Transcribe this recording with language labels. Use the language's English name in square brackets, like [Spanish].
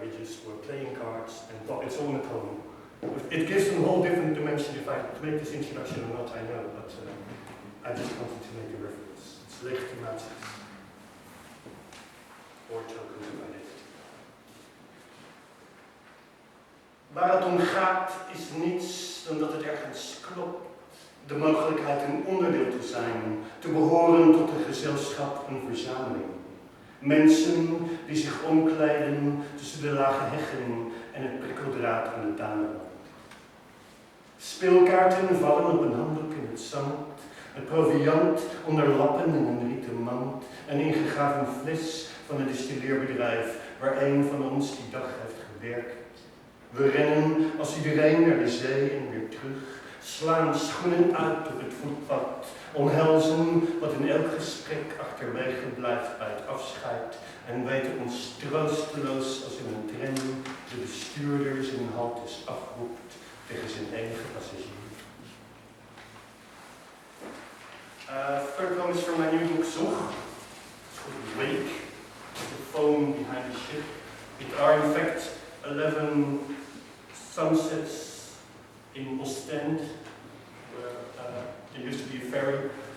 [English] We just were playing cards and thought it's all in a poem. It gives a whole different dimension if I make this introduction or not, I know, but I just wanted to make a reference. It's legitimaties, or tokens of identity. [Dutch] Waar het om gaat is niets dan dat het ergens klopt. De mogelijkheid een onderdeel te zijn, te behoren tot een gezelschap, een verzameling. Mensen die zich omkleiden tussen de lage heggen en het prikkeldraad aan de tuinrand. Speelkaarten vallen op een handdoek in het zand. Het proviant onder lappen in een rieten mand. Een ingegraven fles van een distilleerbedrijf waar een van ons die dag heeft gewerkt. We rennen als iedereen naar de zee en weer terug, slaan schoenen uit op het voetpad, omhelzen wat in elk gesprek achterwege blijft bij het afscheid en weten ons troosteloos als in een tram de bestuurder zijn haltes afroept tegen zijn enige passagier. [English] Third poem is from my new book Zog. It's called Wake, the foam behind the ship. It are in fact 11 sunsets in Ostend, where there used to be a ferry.